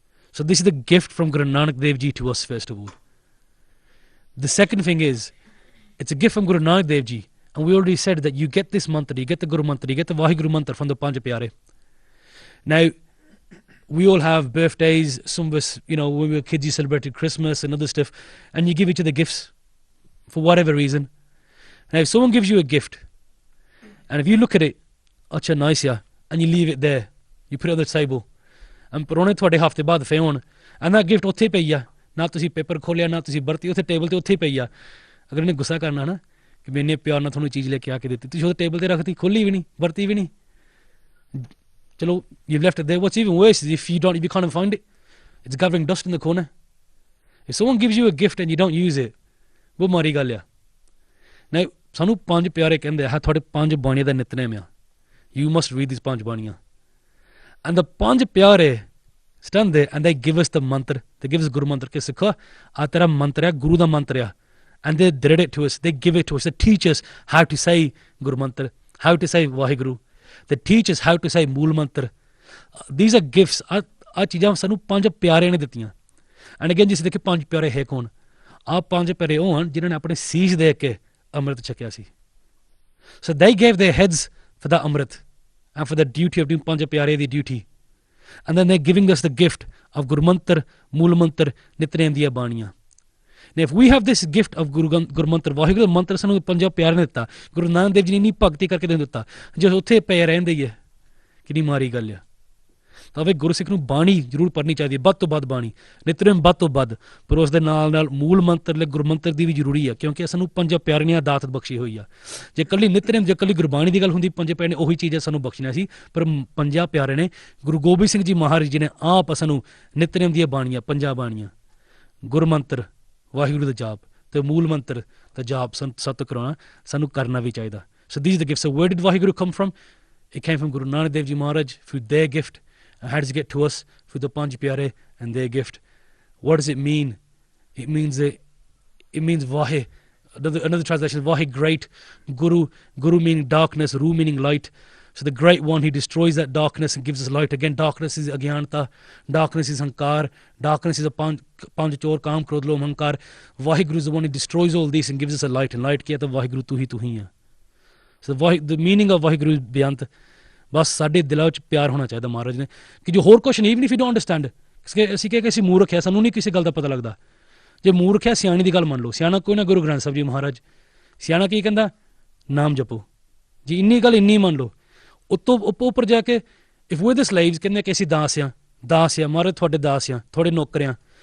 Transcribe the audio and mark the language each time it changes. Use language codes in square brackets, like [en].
[en] So this is the gift from Guru Nanak Dev Ji to us, first of all. The second thing is, it's a gift from Guru Nanak Dev Ji. And we already said that you get this mantra, you get the Guru mantra, you get the Vaheguru mantra from the Panj Pyare. Now, we all have birthdays, some of us, when we were kids, you celebrated Christmas and other stuff, and you give each other gifts for whatever reason. Now, if someone gives you a gift, and if you look at it, acha nice ya, and you leave it there, you put it on the table, [pa] and parone thode hafte baad fe hon, [en] and that gift [pa] ਉੱਥੇ ਪਈ ਆ, ਨਾ ਤੁਸੀਂ paper ਖੋਲਿਆ, ਨਾ ਤੁਸੀਂ ਵਰਤੀ, ਉੱਥੇ ਟੇਬਲ ਤੇ ਉੱਥੇ ਪਈ ਆ, ਅਗਰ ਇਹਨੇ ਗੁੱਸਾ ਕਰਨਾ ਨਾ ਕਿ ਮੈਨੇ ਪਿਆਰ ਨਾਲ ਤੁਹਾਨੂੰ ਚੀਜ਼ ਲੈ ਕੇ ਆ ਕੇ ਦਿੱਤੀ, ਤੁਸੀਂ ਉਹ ਟੇਬਲ ਤੇ ਰੱਖਤੀ, ਖੋਲੀ ਵੀ ਨਹੀਂ, ਵਰਤੀ ਵੀ ਨਹੀਂ, ਚਲੋ [en] you've left it there. What's even worse is if you can't find it, it's gathering dust in the corner. If someone gives you a gift and you don't use it, [pa] वो मारी गल आ. Now ਸਾਨੂੰ ਪੰਜ ਪਿਆਰੇ ਕਹਿੰਦੇ ਆ, ਤੁਹਾਡੇ ਪੰਜ ਬਾਣੀਆਂ ਦਾ ਨਿਤਨੇਮ ਆ. [en] You must read these ਪੰਜ ਬਾਣੀਆਂ. And the Panj Pyare stand there and they give us the mantra. They give us Guru mantra. [pa] Ke sikha, aa tera mantra hai, Guru da mantra hai. [en] And they read it to us. They give it to us. They teach us how to say Guru mantra, how to say Vaheguru. They teach us how to say Mool mantra. These are gifts. [pa] ਆ ਚੀਜ਼ਾਂ ਸਾਨੂੰ ਪੰਜ ਪਿਆਰੇ ਨੇ ਦਿੱਤੀਆਂ. [en] and again [pa] ਜਿਸ ਦੇਖੇ ਪੰਜ ਪਿਆਰੇ ਹੈ ਕੌਣ? ਆ ਪੰਜ ਪਿਆਰੇ ਉਹ ਹਨ ਜਿਨ੍ਹਾਂ ਨੇ ਆਪਣੇ ਸੀਸ ਦੇ ਕੇ ਅੰਮ੍ਰਿਤ ਛਕਿਆ ਸੀ. [en] So they gave their heads for that amrit and for the duty of doing Panj Pyare ਦੀ duty. And then they're giving us the gift of Guru mantra, Mool mantra, Nitnem ਦੀਆਂ ਬਾਣੀਆਂ. Now if we have this gift of Guru mantra, [pa] Waheguru ਦਾ ਮੰਤਰ ਸਾਨੂੰ ਪੰਜਾਂ ਪਿਆਰੇ ਨੇ ਦਿੱਤਾ, ਗੁਰੂ ਨਾਨਕ ਦੇਵ ਜੀ ਨੇ ਇੰਨੀ ਭਗਤੀ ਕਰਕੇ ਦੇ ਦਿੱਤਾ, ਜੇ ਉੱਥੇ ਪਏ ਰਹਿੰਦੇ ਹੀ ਹੈ ਕਿੰਨੀ ਮਾਰੀ ਗੱਲ ਆ. ਤਾਂ ਵੇ ਗੁਰਸਿੱਖ ਨੂੰ ਬਾਣੀ ਜ਼ਰੂਰ ਪੜ੍ਹਨੀ ਚਾਹੀਦੀ ਹੈ, ਵੱਧ ਤੋਂ ਵੱਧ ਬਾਣੀ, ਨਿਤਨੇਮ ਵੱਧ ਤੋਂ ਵੱਧ, ਪਰ ਉਸ ਦੇ ਨਾਲ ਨਾਲ ਮੂਲ ਮੰਤਰ ਲਈ ਗੁਰੂ ਮੰਤਰ ਦੀ ਵੀ ਜ਼ਰੂਰੀ ਹੈ, ਕਿਉਂਕਿ ਸਾਨੂੰ ਪੰਜਾਂ ਪਿਆਰਿਆਂ ਦਾਤ ਬਖਸ਼ੀ ਹੋਈ ਆ. ਜੇ ਇਕੱਲੀ ਨਿਤਨੇਮ, ਜੇ ਇਕੱਲੀ ਗੁਰਬਾਣੀ ਦੀ ਗੱਲ ਹੁੰਦੀ, ਪੰਜੇ ਪਿਆਰੇ ਨੇ ਉਹੀ ਚੀਜ਼ਾਂ ਸਾਨੂੰ ਬਖਸ਼ੀਆਂ ਸੀ, ਪਰ ਪੰਜਾਂ ਪਿਆਰੇ ਨੇ ਗੁਰੂ ਗੋਬਿੰਦ ਸਿੰਘ ਜੀ ਮਹਾਰਾਜ ਜੀ ਨੇ ਆਪ ਸਾਨੂੰ ਨਿਤਨੇਮ ਦੀਆਂ ਬਾਣੀਆਂ, ਪੰਜਾਂ ਬਾਣੀਆਂ, ਗੁਰ ਮੰਤਰ, ਵਾਹਿਗੁਰੂ ਦਾ ਜਾਪ ਤੇ ਮੂਲ ਮੰਤਰ ਦਾ ਜਾਪ ਸਤ ਕਰਾਉਣਾ ਸਾਨੂੰ ਕਰਨਾ ਵੀ ਚਾਹੀਦਾ. [en] So these are the gifts. So where did Vaheguru come from? It came from Guru Nanak Dev Ji Maharaj through their gift. And how does it get to us? Through the Panj Pyare and their gift. What does it mean? It means Vahe. Another translation, Vahe great, Guru meaning darkness, Ru meaning light. So the great one, he destroys that darkness and gives us light. Again, darkness is Agyanta, darkness is Hankar, darkness is a Panj Chor, Kam, Krodh, Lom, Hankar. Vaheguru is the one who destroys all this and gives us a light. And light [pa] kiya ta Vaheguru tu hi hai. [en] So the meaning of Vaheguru is beyond. [pa] ਬਸ ਸਾਡੇ ਦਿਲਾਂ ਵਿੱਚ ਪਿਆਰ ਹੋਣਾ ਚਾਹੀਦਾ ਮਹਾਰਾਜ ਨੇ, ਕਿ ਜੋ ਹੋਰ ਕੁਛ ਨਹੀਂ, [en] even if you don't understand, [pa] ਅਸੀਂ ਕਹਿ ਕੇ ਅਸੀਂ ਮੂਰਖ ਹੈ, ਸਾਨੂੰ ਨਹੀਂ ਕਿਸੇ ਗੱਲ ਦਾ ਪਤਾ ਲੱਗਦਾ. ਜੇ ਮੂਰਖ ਹੈ, ਸਿਆਣੀ ਦੀ ਗੱਲ ਮੰਨ ਲਓ. ਸਿਆਣਾ ਕੋਈ ਨਾ, ਗੁਰੂ ਗ੍ਰੰਥ ਸਾਹਿਬ ਜੀ ਮਹਾਰਾਜ. ਸਿਆਣਾ ਕੀ ਕਹਿੰਦਾ? ਨਾਮ ਜਪੋ ਜੀ, ਇੰਨੀ ਗੱਲ ਇੰਨੀ ਮੰਨ ਲਓ. ਉੱਤੋਂ ਉੱਪਰ ਜਾ ਕੇ [en] if we the slaves [pa] ਕਹਿੰਦੇ ਕਿ ਅਸੀਂ ਦਾਸ ਆ, ਦਾਸ ਆ ਮਹਾਰਾਜ, ਤੁਹਾਡੇ ਦਾਸ ਆ, ਤੁਹਾਡੇ ਨੌਕਰ ਆ.